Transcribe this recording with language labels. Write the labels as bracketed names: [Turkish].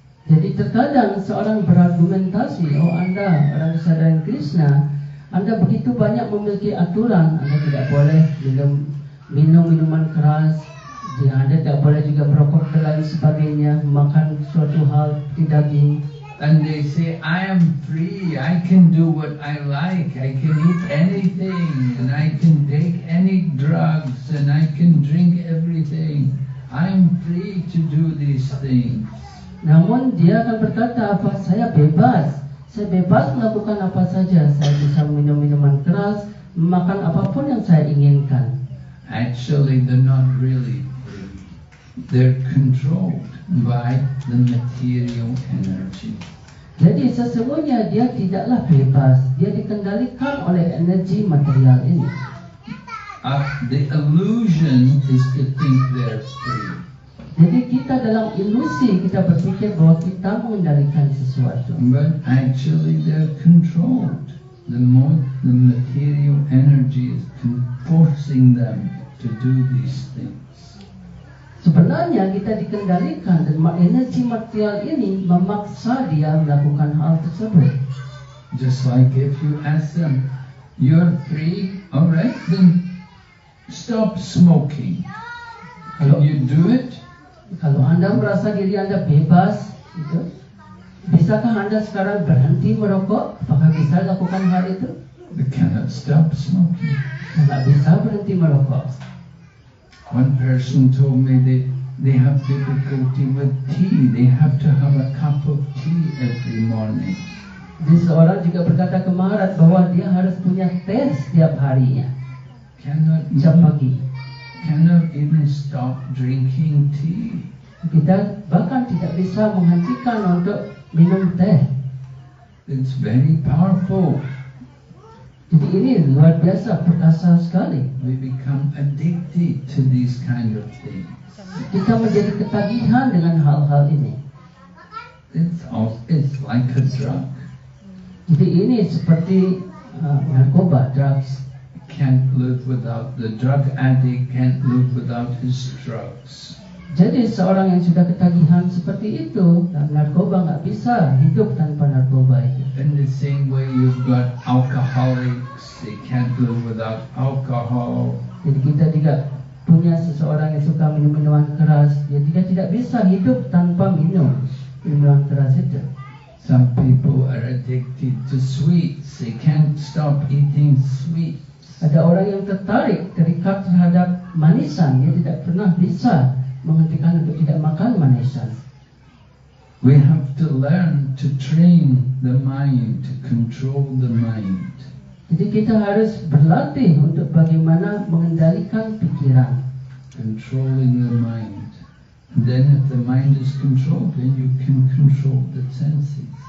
[Indonesian] Jadi terkadang seorang berargumentasi, oh Anda orang kesadaran Krishna, Anda begitu banyak memiliki aturan, Anda tidak boleh minum minuman keras, Anda tidak boleh juga merokok dan lain sebagainya, makan suatu hal seperti daging. [English] And they say, I am free, I can do what I like, I can eat anything, and I can take any drugs, and I can drink everything. I'm free to do these things. [Indonesian] Namun dia akan berkata, apa? Saya bebas melakukan apa saja. Saya bisa minum minuman keras, makan apapun yang saya inginkan. [English] Actually, they're not really free. They're controlled by the material energy. [Indonesian] Jadi sesungguhnya dia tidaklah bebas, dia dikendalikan oleh energi material ini. [English] The illusion is to think they're free. [Indonesian] Jadi kita dalam ilusi, kita berpikir bahwa kita mengendalikan sesuatu. [English] But actually they're controlled. The material energy is forcing them to do these things. [Indonesian] Sebenarnya kita dikendalikan dan energi material ini memaksa dia melakukan hal tersebut. [English] Just like if you ask them, you're free, alright, then stop smoking. Can you do it? [Indonesian] Kalau Anda merasa diri Anda bebas, gitu, bisakah Anda sekarang berhenti merokok? Apakah bisa lakukan hal itu? [English] They cannot stop smoking. [Indonesian] Tidak bisa berhenti merokok. [English] One person told me they have difficulty with tea. They have to have a cup of tea every morning. [Indonesian] Jadi seorang juga berkata ke Maharaj bahwa dia harus punya teh setiap harinya. Setiap pagi. [English] Cannot even stop drinking tea. [Indonesian] Kita bahkan tidak bisa menghentikan untuk minum teh. [English] It's very powerful. [Indonesian] Jadi ini luar biasa, perkasa sekali. [English] We become addicted to these kind of things. [Indonesian] Kita menjadi ketagihan dengan hal-hal ini. [English] It's like a drug. [Indonesian] Jadi ini seperti narkoba, drugs. [English] Can't live without the drug addict, can't live without his drugs. [Indonesian] Jadi seorang yang sudah ketagihan seperti itu dan narkoba nggak bisa hidup tanpa narkoba itu. [English] In the same way you've got alcoholics, they can't live without alcohol. [Indonesian] Jadi kita juga punya seseorang yang suka minum minuman keras, dia tidak bisa hidup tanpa minum minuman keras itu. [English] Some people are addicted to sweets, they can't stop eating sweets. [Indonesian] Ada orang yang tertarik, terikat terhadap manisan, dia tidak pernah bisa menghentikan untuk tidak makan manisan. [English] We have to learn to train the mind, to control the mind. [Indonesian] Jadi kita harus berlatih untuk bagaimana mengendalikan pikiran. [English] Controlling the mind. And then if the mind is controlled, then you can control the senses.